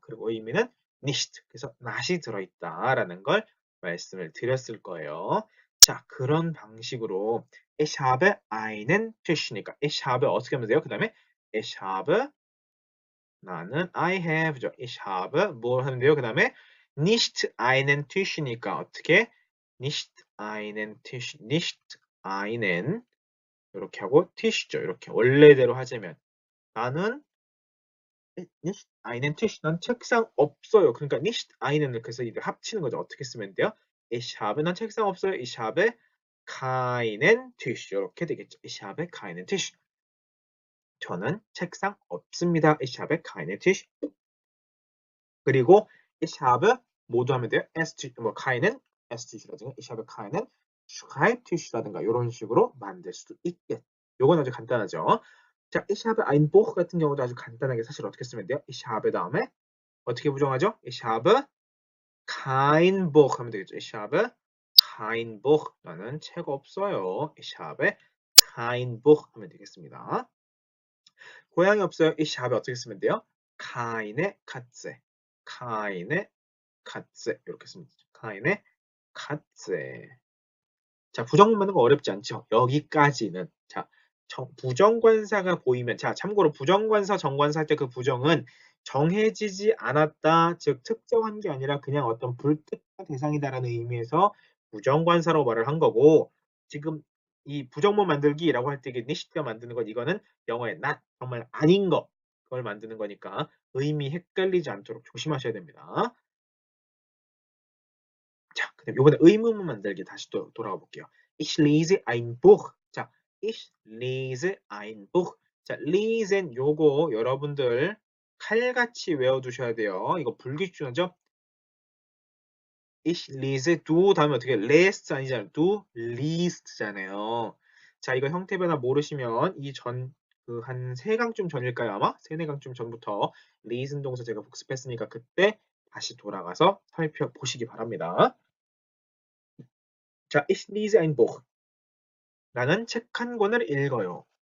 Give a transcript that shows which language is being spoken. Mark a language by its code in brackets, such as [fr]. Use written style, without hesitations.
[ko] 그리고 의미는 nicht. 그래서 not이 들어있다라는 걸 말씀을 드렸을 거예요. 자, 그런 방식으로 ich habe einen Tisch니까 ich habe 어떻게 하면 돼요? 그 다음에 ich habe 나는 I have죠. Ich habe 뭘 하면 돼요? 그 다음에 [de] nicht einen Tisch [ko] 니까 어떻게? [de] nicht einen Tisch, nicht einen 이렇게 하고 Tisch죠. [ko] 이렇게 원래대로 하자면 나는 nicht einen Tisch, 난 책상 없어요. 그러니까 nicht einen을 그래서 이제 합치는 거죠. 어떻게 쓰면 돼요? Ich habe 난 책상 없어요. [de] Ich habe keinen Tisch 이렇게 되겠죠. Ich habe keinen Tisch. [ko] 저는 책상 없습니다. [de] Ich habe keinen Tisch. [ko] 그리고 ich habe 모두 하면 돼요. 뭐 keinen Esstisch라든가 [de] ich habe keinen Schreibtisch [ko] 라든가 이런 식으로 만들 수도 있겠. 요건 아주 간단하죠. 자, ich habe ein Buch 같은 경우도 아주 간단하게 사실 어떻게 쓰면 돼요? ich habe 다음에 어떻게 부정하죠? [de] ich habe kein Buch 하면 되겠죠. ich habe kein Buch [ko] 나는 책 없어요. [de] ich habe kein Buch 하면 되겠습니다. [ko] 고양이 없어요. [de] ich habe 어떻게 쓰면 돼요? keine Katze. keine Katze 이렇게 쓰면 되죠. keine Katze. [ko] 자, 부정문 만드는 거 어렵지 않죠? 여기까지는. 자, 부정관사가 보이면 자, 참고로 부정관사, 정관사 할 때 그 부정은 정해지지 않았다, 즉 특정한 게 아니라 그냥 어떤 불특정 대상이다라는 의미에서 부정관사로 말을 한 거고 지금 이 부정문 만들기라고 할 때 이게 nicht가 만드는 건 이거는 영어의 not, 정말 아닌 거 그걸 만드는 거니까 의미 헷갈리지 않도록 조심하셔야 됩니다. 자, 그다음 요번에 의문문 만들기 다시 또 돌아가 볼게요. [de] Ich lese ein Buch. 자, ich lese ein Buch. [ko] 자, lesen 요거 여러분들 칼같이 외워두셔야 돼요. 이거 불규칙하죠? [de] ich lese du 다음에 어떻게 lest 아니잖아요. du liest잖아요. [ko] 자, 이거 형태 변화 모르시면 이 전 그 한 3강쯤 전일까요, 아마? 3-4강쯤 전부터 lesen 동사 제가 복습했으니까 그때 다시 돌아가서 살펴보시기 바랍니다. 자, [de] ich lese ein Buch. [ko] 나는 책 한 권을 읽어요.